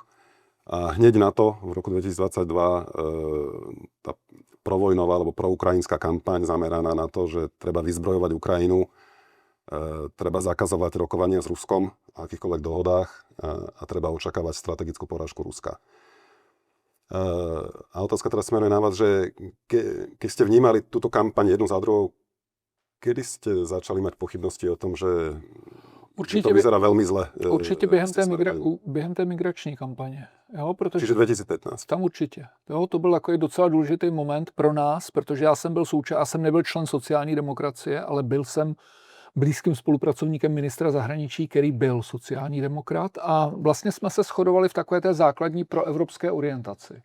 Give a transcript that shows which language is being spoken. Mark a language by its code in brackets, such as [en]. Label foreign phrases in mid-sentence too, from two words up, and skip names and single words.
[sk] A hneď na to, v roku 2022, tá provojnová alebo proukrajinská kampaň zameraná na to, že treba vyzbrojovať Ukrajinu, treba zakazovať rokovania s Ruskom o akýchkoľvek dohodách a treba očakávať strategickú porážku Ruska. A otázka teraz smeruje na vás, že keď ste vnímali túto kampaň jednu za druhou, kedy ste začali mať pochybnosti o tom, že to vyzerá velmi zle. [cs] Určitě během té migrační kampaně. Jo, protože [sk] čiže 2015. [cs] Tam určitě. Jo, to byl takový docela důležitý moment pro nás, protože já jsem nebyl člen sociální demokracie, ale byl jsem blízkým spolupracovníkem ministra zahraničí, který byl sociální demokrat, a vlastně jsme se shodovali v takové té základní proevropské orientaci.